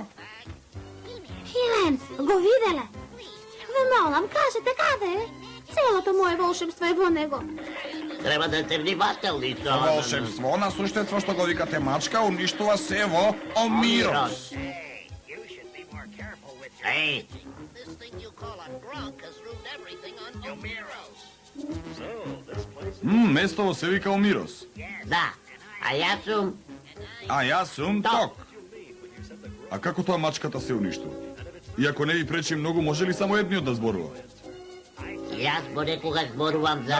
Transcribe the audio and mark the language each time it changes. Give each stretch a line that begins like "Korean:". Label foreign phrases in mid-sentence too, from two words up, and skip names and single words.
Macedonian: Хилен, го виделе. Ве молам, кажете каде е? Целото моје волшебство е во него. Треба да сте внимателни со... Волшебство на суштество што го викате мачка уништува се во Омирос. Еј,
English: This thing you call a grunk has ruined everything on Omeros.
Macedonian: Местово се вика Омирос. да. А јас сум... А јас сум Ток. А како тоа мачката се уништува? И ако не ви пречи многу, може ли само едниот да зборува? Јас понекогаш зборувам за...